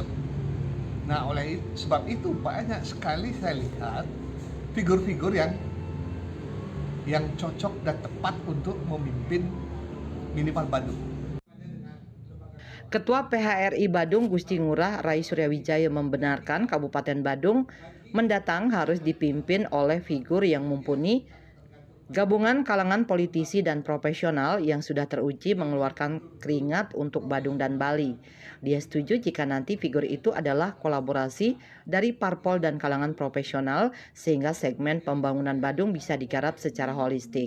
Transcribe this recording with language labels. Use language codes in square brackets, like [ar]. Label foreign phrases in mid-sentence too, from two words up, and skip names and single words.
[id] Nah, oleh sebab itu banyak sekali saya lihat figur-figur yang cocok dan tepat untuk memimpin minimal Bandung. Ketua PHRI Badung Gusti Ngurah Rai Suryawijaya membenarkan Kabupaten Badung mendatang harus dipimpin oleh figur yang mumpuni, gabungan kalangan politisi dan profesional yang sudah teruji mengeluarkan keringat untuk Badung dan Bali. Dia setuju jika nanti figur itu adalah kolaborasi dari parpol dan kalangan profesional sehingga segmen pembangunan Badung bisa digarap secara holistik.